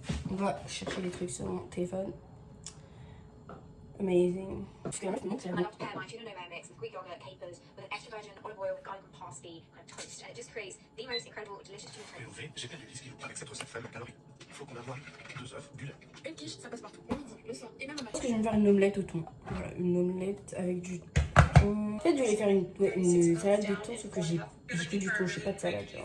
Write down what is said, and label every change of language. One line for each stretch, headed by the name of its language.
French: On va chercher les trucs sur mon téléphone. Amazing. Parce que là, je te montre, c'est
English: I love to pair my tuna nomad mix with Greek yogurt, capers, with an extra virgin olive oil, garlic and parsley, kind of toast, and it just creates the most incredible, delicious tuna toast.
French: Rénové, j'ai perdu 10 kilos. Avec cette recette faible en calories, il faut qu'on avoie 2 œufs, du lait. Une quiche, ça passe partout. Le midi, le soir, et même le Je matin. pense que je vais me faire une omelette au thon. Voilà, une omelette avec du thon. Peut-être je vais faire une salade de thon, sauf que j'ai que du thon, j'ai pas de salade.